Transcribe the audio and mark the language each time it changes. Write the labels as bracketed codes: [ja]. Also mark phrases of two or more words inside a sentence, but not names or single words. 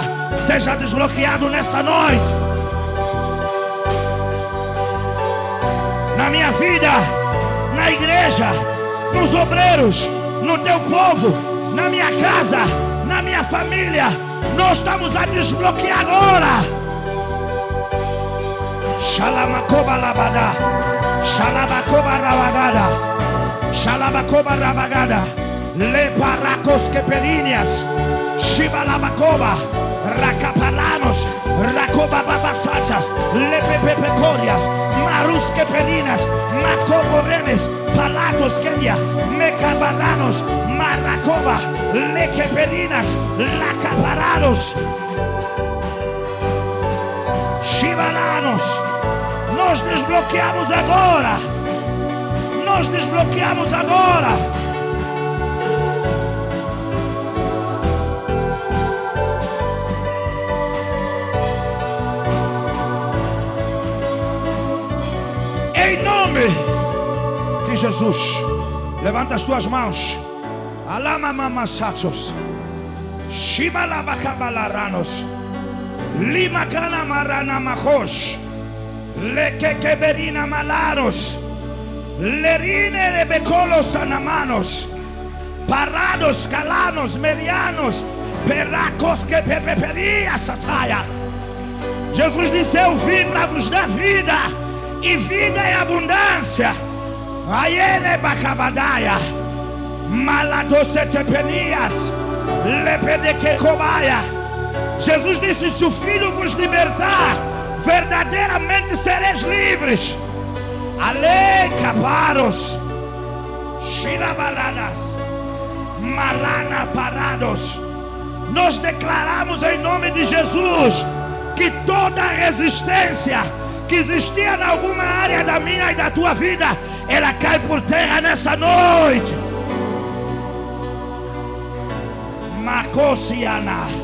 [pt] Seja desbloqueado nessa noite. Na minha vida, na igreja, nos obreiros, no teu povo, na minha casa, na minha família, nós estamos a desbloquear agora. Shalamakoba labada, Shalabakoba rabagada, Shalabakoba rabagada, Leparacos queperinhas, Shibalabakoba, Racapalanos, Racoba babasatas, Lepepepecorias, Marus queperinas, Macoborenes, Palatos Kenya, Mecabalanos, Maracoba, Lequeperinas, Lacaparados, Shibalanos. Nós desbloqueamos agora. Nós desbloqueamos agora. Em nome de Jesus, levanta as tuas mãos. Alama mamasatos, Shibalabakabalaranos, Limakana marana majos, Lequequeberina malaros, Lerine rebecolos anamanos, Parados calanos medianos, Peracos que pepeperia sataya. Jesus disse: eu vim para vos dar vida, e vida em abundância. Aiene bacabadaia, maladocetepenias, lepedequecobaia. Jesus disse: se o Filho vos libertar, verdadeiramente sereis livres. Ale caparos, xirabaradas, malana parados. Nós declaramos em nome de Jesus que toda resistência que existia em alguma área da minha e da tua vida, ela cai por terra nessa noite. Macosiana.